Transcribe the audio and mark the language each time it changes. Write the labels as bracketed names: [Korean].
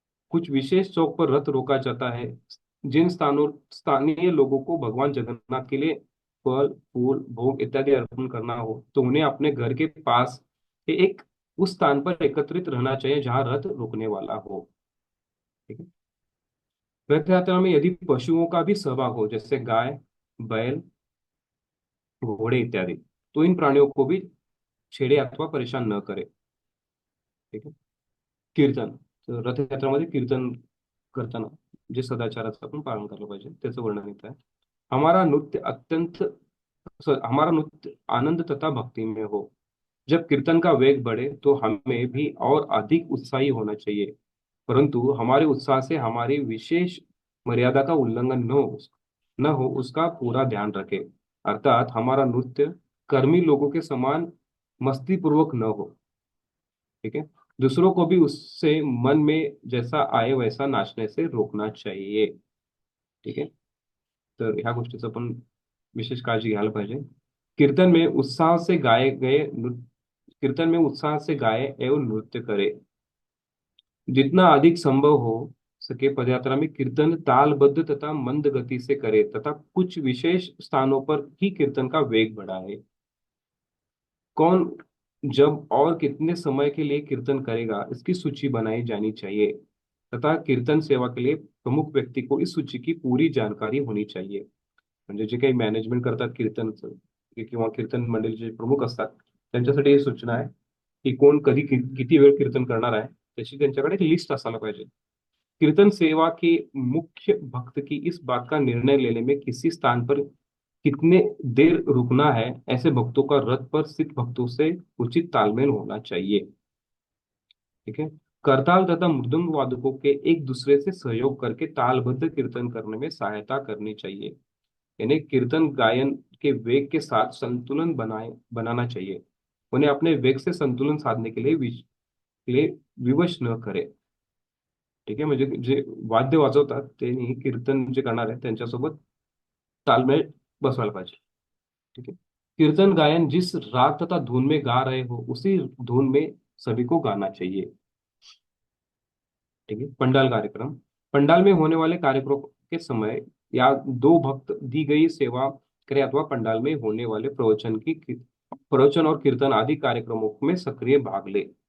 [Hindi] कुछ विशेष चौक पर रथ रोका जाता है। जिन स्थानीय लोगों को भगवान जगन्नाथ के लिए फल, फूल, भोग इत्यादि अर्पण करना हो तो उन्हें अपने घर के पास के एक उस स्थान पर एकत्रित रहना चाहिए जहां रथ रुकने वाला हो। ठीक है। रथ यात्रा में यदि पशुओं का भी सहभाग हो जैसे गाय, बैल, घोड़े इत्यादि, तो इन प्राणियों को भी छेड़े अथवा परेशान न करे। ठीक है। [Marathi] कीर्तन, तर रथयात्रामध्ये कीर्तन करताना जे सदाचाराचं आपण पालन करायला पाहिजे त्याचं वर्णन येत आहे। [Hindi] हमारा नृत्य आनंद तथा भक्ति में हो। जब कीर्तन का वेग बढ़े तो हमें भी और अधिक उत्साही होना चाहिए, परंतु हमारे उत्साह से हमारी विशेष मर्यादा का उल्लंघन न हो उसका पूरा ध्यान रखें। अर्थात हमारा नृत्य कर्मी लोगों के समान मस्ती पूर्वक न हो। ठीक है। दूसरों को भी उससे मन में जैसा आए वैसा नाचने से रोकना चाहिए। [Marathi] ठीक आहे। तर ह्या गोष्टीचं पण विशेष काळजी घ्यायला पाहिजे। [Hindi] कीर्तन में उत्साह से गाए गए नृत्य कीर्तन में उत्साह से गाए एवं नृत्य करे। जितना अधिक संभव हो सके पदयात्रा में कीर्तन तालबद्ध तथा मंद गति से करे तथा कुछ विशेष स्थानों पर ही कीर्तन का वेग बढ़ाए। कौन, जब और कितने समय के लिए कीर्तन करेगा इसकी सूची बनाई जानी चाहिए तथा कीर्तन सेवा के लिए प्रमुख व्यक्ति को इस सूची की पूरी जानकारी होनी चाहिए। [Marathi] म्हणजे जे काही मॅनेजमेंट करतात कीर्तनचं किंवा कीर्तन मंडळीचे जे प्रमुख असतात त्यांच्यासाठी ही सूचना आहे की कोण कधी किती वेळ कीर्तन करणार आहे त्याची त्यांच्याकडे एक लिस्ट असायला पाहिजे। [Hindi] कीर्तन सेवा के मुख्य भक्त की इस बात का निर्णय लेने में किसी स्थान पर कितने देर रुकना है, ऐसे भक्तों का रथ पर स्थित भक्तों से उचित तालमेल होना चाहिए। ठीक है। करताल तथा मृदंग वादकों के एक दूसरे से सहयोग करके तालबद्ध कीर्तन करने में सहायता करनी चाहिए। यानी कीर्तन गायन के वेग के साथ संतुलन बनाना चाहिए। उन्हें अपने वेग से संतुलन साधने के लिए विवश न करे। [Marathi] ठीक आहे। म्हणजे जे वाद्य वाजवतात त्यांनी कीर्तन जे करणार आहे त्यांच्यासोबत तालमेल बसवायला पाहिजे। [Hindi] ठीक है। कीर्तन गायन जिस राग तथा धुन में गा रहे हो उसी धुन में सभी को गाना चाहिए। ठीक है। पंडाल कार्यक्रम, पंडाल में होने वाले कार्यक्रम के समय या दो भक्त दी गई सेवा करे अथवा पंडाल में होने वाले प्रवचन और कीर्तन आदि कार्यक्रमों में सक्रिय भाग ले।